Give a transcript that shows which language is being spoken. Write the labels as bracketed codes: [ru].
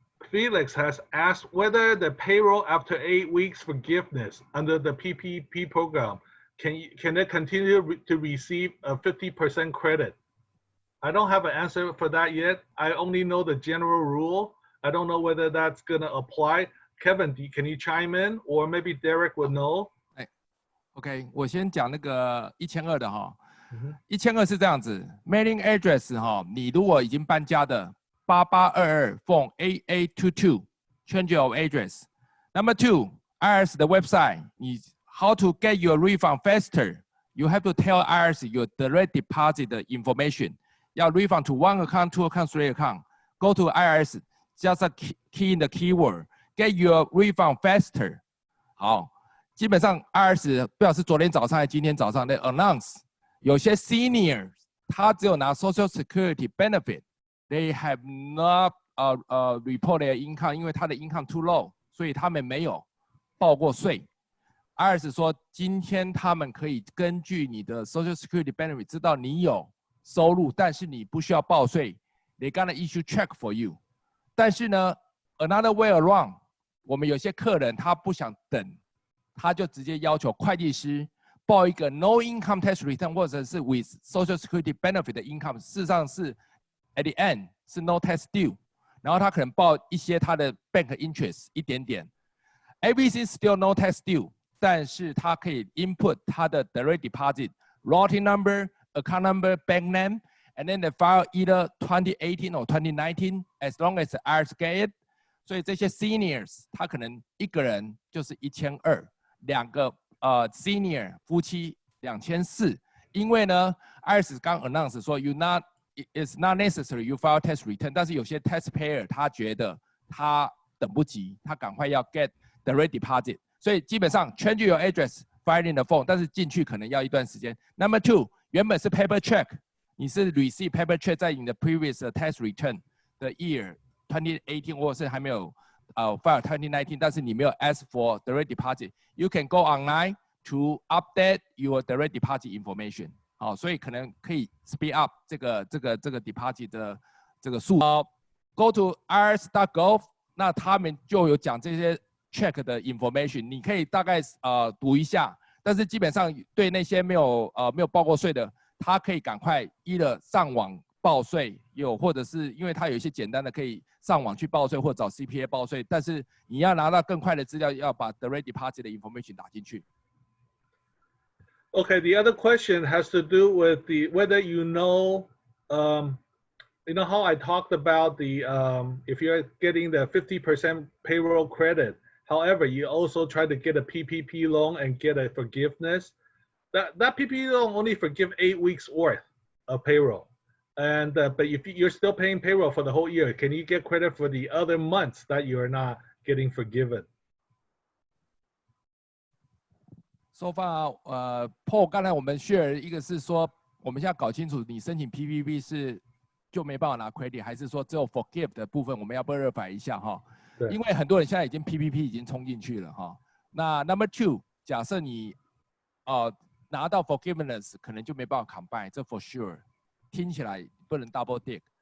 [en] Felix has asked whether the payroll after 8 weeks forgiveness under the PPP program, can they continue to receive a 50% credit? I don't have an answer for that yet. I only know the general rule. I don't know whether that's gonna apply. Kevin, can you chime in, or maybe Derek would know? [zh] OK， 我先讲那个1200的哈，1200是这样子 ， mailing address 哈，你如果已经搬家的8822 phone 8822 change your address. [en] Number 2, IRS 的 website， 你 how to get your refund faster? You have to tell IRS your direct deposit information. 要 refund to 1 account, 2 account, 3 account. Go to IRS, just key in the keyword. Get your refund faster. 好。 [zh] 基本上 IRS 不知道是昨天早上还是今天早上的 announce， 有些 senior 他只有拿 Social Security benefit， they have not report their income，因为他的 income too low，所以他们没有报过税。 IRS 说今天他们可以根据你的 Social Security benefit 知道你有收入，但是你不需要报税， they're gonna issue check for you. 但是呢 ， another way around，我们有些客人他不想等，他就直接要求会计师报一个 no income tax return 或者是 with social security benefit 的 income， 事实上是 at the end 是 no tax due，然后他可能报一些他的 bank interest 一点点 [en] ，everything still no tax due，但是他可以 input 他的 direct deposit routing number、account number、bank name。And then they file either 2018 or 2019, as long as the IRS get it. [zh] 所以这些 seniors 他可能一个人就是1200，两个senior 夫妻2400。因为呢 IRS 刚 announce 说 it's not necessary you file tax return，但是有些 taxpayer 他觉得他等不及，他赶快要 get direct deposit，所以基本上 change your address filing the phone，但是进去可能要一段时间。 [en] Number 2，原本是 paper check。 你是 receive paper check 在你的 previous tax return 的 year 2018，或者是还没有 file 2019，但是你没有 ask for direct deposit， you can go online to update your direct deposit information。 [zh] 好，所以可能可以 speed up 这个 deposit 的这个速度。 Go to irs.gov，那他们就有讲这些 check 的 information， 你可以大概读一下，但是基本上对那些没有报过税的。他可以赶快上网报税，或者是因为他有一些简单的可以上网去报税或找 CPA 报税，但是你要拿到更快的资料，要把 direct deposit 的 information 打进去。 [en] Okay, the other question has to do with whether you know how I talked about if you're getting the 50% payroll credit. However, you also try to get a PPP loan and get a forgiveness. That PPP loan only forgive 8 weeks worth of payroll, and but if you're still paying payroll for the whole year, can you get credit for the other months that you are not getting forgiven? [zh] So far， Paul， 刚才我们 share 一个是说，我们现在搞清楚你申请 PPP 是就没办法拿 credit， 还是说只有 forgive 的部分，我们要 verify 一下哈。因为很多人现在已经 PPP 已经冲进去了哈。那 number 2， 假设你拿到 forgiveness 可能就没办法 combine， 这 for sure，听起来不能 double dig。